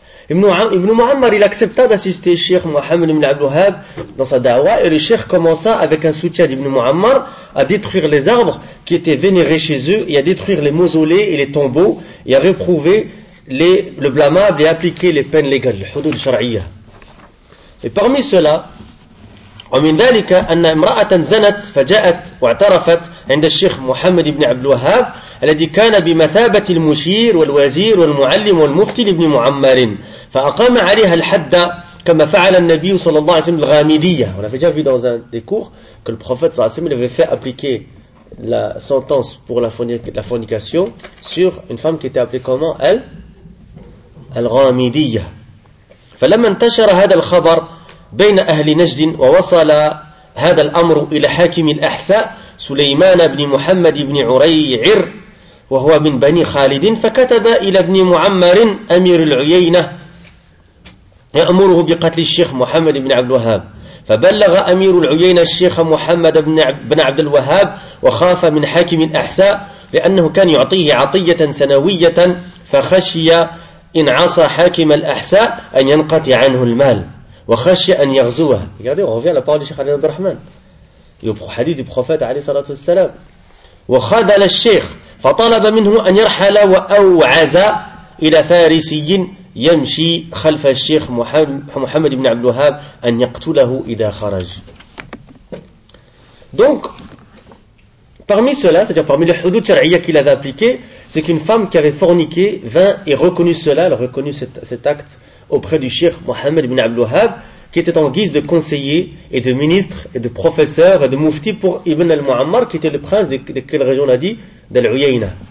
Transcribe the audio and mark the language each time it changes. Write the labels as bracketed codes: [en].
[fr] Ibn Mu'ammar, il accepta d'assister Cheikh Mohammed ibn al-Wahhab dans sa da'wa et le Cheikh commença avec un soutien d'Ibn Mu'ammar à détruire les arbres qui étaient vénérés chez eux et à détruire les mausolées et les tombeaux et à réprouver le blâmable et à appliquer les peines légales, le hudud shar'iyya. Et parmi cela, [ar] ومن ذلك أن امرأة زنت فجاءت واعترفت عند الشيخ محمد بن عبد الوهاب الذي كان بمثابة المشير والوزير والمعلم والمفتي لابن معمر فأقام عليها الحد كما فعل النبي صلى الله عليه وسلم الغامدية. [fr] On avait déjà vu dans un des cours que le prophète [ar] صلى الله عليه وسلم [fr] avait fait appliquer la sentence pour la fornication sur une femme qui était appelée comment elle الغامدية. [ar] فلما انتشر هذا الخبر بين أهل نجد ووصل هذا الأمر إلى حاكم الأحساء سليمان بن محمد بن عريعر وهو من بني خالد فكتب إلى ابن معمر أمير العيينة يأمره بقتل الشيخ محمد بن عبد الوهاب فبلغ أمير العيينة الشيخ محمد بن عبد الوهاب وخاف من حاكم الأحساء لأنه كان يعطيه عطية سنوية فخشي إن عصى حاكم الأحساء أن ينقطع عنه المال. [fr] Regardez, on revient à la parole du Cheikh Ali Abdurrahman. Et au hadith du prophète alayhi salatu wassalam. [ar] وخذ للشيخ فطلب منه أن يرحل وأوعز إلى فارسي يمشي خلف الشيخ محمد بن عبد الوهاب أن يقتله إذا خرج. [fr] Donc, parmi cela, c'est-à-dire parmi les hudud shar'iyya qu'il avait appliqué, c'est qu'une femme qui avait forniqué vint et reconnu cela, elle a reconnu cet acte auprès du Cheikh Mohammed ibn Abdul Wahhab, qui était en guise de conseiller et de ministre et de professeur et de mufti pour Ibn al-Mu'ammar, qui était le prince de quelle région on a dit ? D'Al-Uyayna.